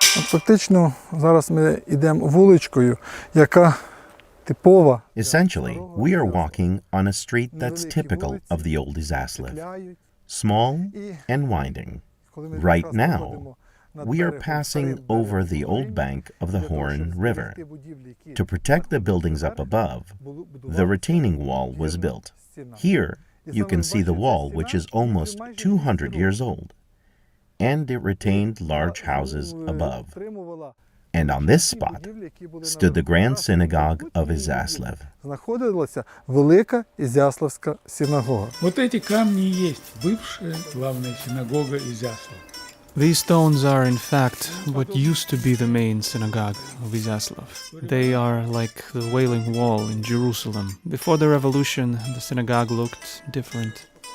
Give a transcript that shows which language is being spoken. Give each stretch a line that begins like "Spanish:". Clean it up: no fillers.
Ukrainian: Фактично, зараз ми йдемо вуличкою, яка типова.
English: Essentially, we are walking on a street that's typical of the old Izyaslav, small and winding. Right now, we are passing over the old bank of the Horn River. To protect the buildings up above, the retaining wall was built. Here, you can see the wall, which is almost 200 years old, and it retained large houses above. And on this spot stood the Grand Synagogue of Izyaslav.
Ukrainian: Знаходилася велика Ізяславська синагога.
Russian: Вот эти камни и есть бывшая главная синагога Изяслава.
English: These stones are, in fact, what used to be the main synagogue of Izyaslav. They are like the Wailing Wall in Jerusalem. Before the revolution, the synagogue looked different.